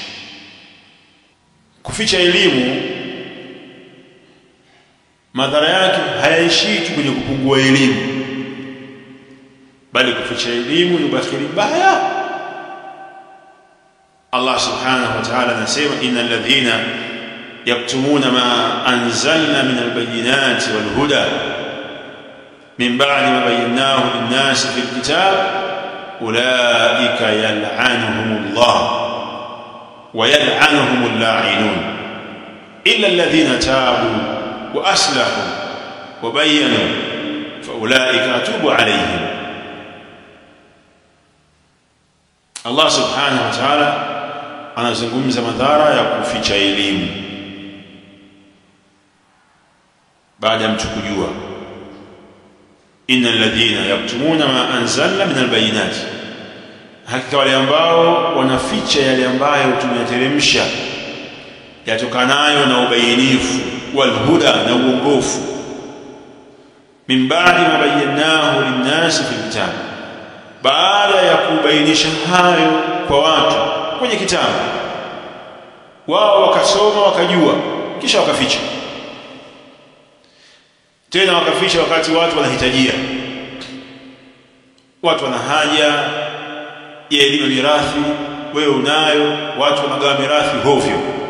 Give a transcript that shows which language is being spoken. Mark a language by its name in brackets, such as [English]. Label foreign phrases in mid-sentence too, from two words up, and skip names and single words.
[Swahili] Kuficha elimu, madhara yake hayaishi tu kwenye kupungua elimu, bali kuficha elimu ni ubakhili mbaya. Allah [Arabic] سبحانه وتعالى [Swahili] anasema, [Arabic] إن الذين يكتمون ما أنزلنا من البينات والهدى من بعد ما بيناه للناس في الكتاب أولئك يلعنهم الله ويلعنهم اللاعنون إلا الذين تابوا وأصلحوا وبينوا فأولئك أتوب عليهم. [Swahili] Allah [Arabic] سبحانه وتعالى [Swahili] anazungumza madhara ya kuficha elimu baada ya mtu kujua. [Arabic] إن الذين يكتمون ما أنزلنا من البينات, [Swahili] hakika wale ambao wanaficha yale ambayo tumeyateremsha yatokanayo na ubainifu, [Arabic] والهدى, [Swahili] na uongofu, [Arabic] من بعد ما بيناه للناس في الكتاب, [Swahili] baada ya kubainisha hayo kwa watu kwenye kitabu. Wao wakasoma wakajua, kisha wakaficha. Tena wakaficha wakati watu wanahitajia, watu wana haja ya elimu ya mirathi, wewe unayo, watu wanagawa mirathi hovyo.